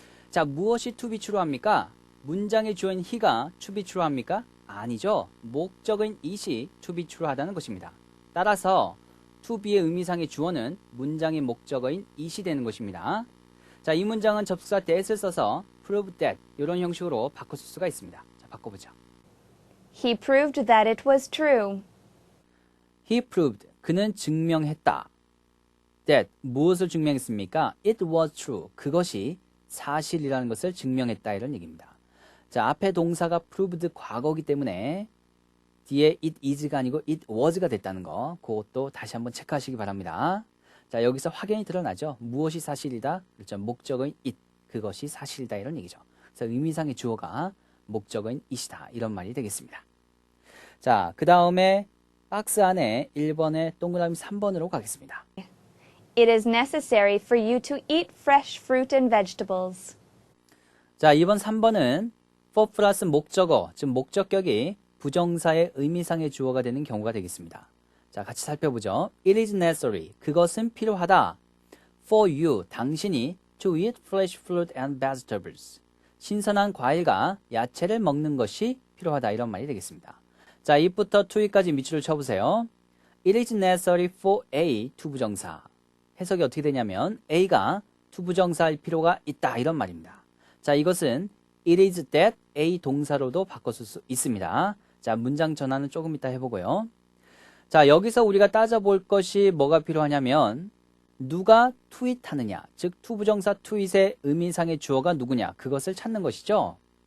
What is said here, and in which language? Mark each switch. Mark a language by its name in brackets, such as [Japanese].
[Korean] 자, 무엇이 [English] to be true [Korean] 합니까? 문장의 주어인 he가 to be true합니까? 아니죠. 목적인 it이 to be true하다는 것입니다. 따라서 to be의 의미상의 주어는 문장의 목적어인 it이 되는 것입니다. 자, 이 문장은 접수사 that을 써서 prove that 이런 형식으로 바꿔 쓸 수가 있습니다. 자, 바꿔보죠. [English] He proved that it was true. He proved, [Korean] 그는 증명했다. That, 무엇을 증명했습니까? [English] It was true, [Korean] 그것이 사실이라는 것을 증명했다 이런 얘기입니다. 자, 앞에 동사가 proved 과거이기 때문에 뒤에 it is가 아니고 it was가 됐다는 거, 그것도 다시 한번 체크하시기 바랍니다. 자, 여기서 확연히 드러나죠. 무엇이 사실이다? 그렇죠. 목적어인 it, 그것이 사실이다 이런 얘기죠. 그래서 의미상의 주어가 목적어인 it이다 이런 말이 되겠습니다. 자, 그 다음에 박스 안에 1번에 동그라미 3번으로 가겠습니다. [English] It is necessary for you to eat fresh fruit and vegetables. [Korean] 자, 이번 3번은 for 플러스 목적어, 즉 목적격이 부정사의 의미상의 주어가 되는 경우가 되겠습니다. 자, 같이 살펴보죠. [English] It is necessary, [Korean] 그것은 필요하다. [English] For you, 당신이 to eat fresh fruit and vegetables. [Korean] 신선한 과일과 야채를 먹는 것이 필요하다 이런 말이 되겠습니다. 자, it부터 to it까지 밑줄을 쳐보세요. [English] It is necessary for A to 부정사. [Korean] 해석이 어떻게 되냐면 A가 to 부정사할 필요가 있다 이런 말입니다. 자, 이것은 [English] it is that A [Korean] 동사로도 바꿨을 수 있습니다. 자, 문장 전환은 조금 이따 해보고요. 자, 여기서 우리가 따져볼 것이 뭐가 필요하냐면 누가 투잇하느냐, 즉 투부정사 투잇의 의미상의 주어가 누구냐, 그것을 찾는 것이죠.